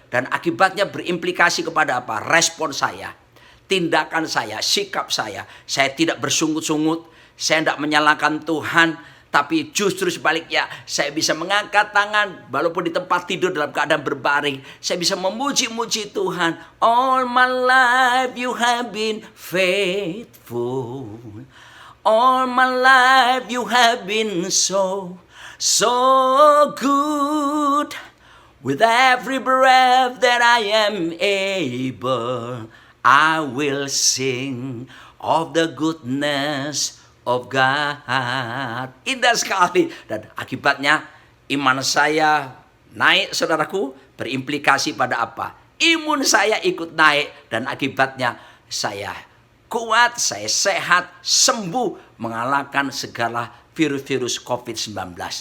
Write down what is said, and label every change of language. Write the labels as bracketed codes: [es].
[id] Dan akibatnya berimplikasi kepada apa? Respon saya, tindakan saya, sikap saya. Saya tidak bersungut-sungut. Saya tidak menyalahkan Tuhan. Tapi justru sebaliknya, saya bisa mengangkat tangan walaupun di tempat tidur dalam keadaan berbaring. Saya bisa memuji-muji Tuhan. [en] All my life you have been faithful. All my life you have been so, so good. With every breath that I am able, I will sing of the goodness of God. [id] Indah sekali. Dan akibatnya iman saya naik, saudaraku, berimplikasi pada apa? Imun saya ikut naik dan akibatnya saya kuat, saya sehat, sembuh, mengalahkan segala virus-virus COVID-19.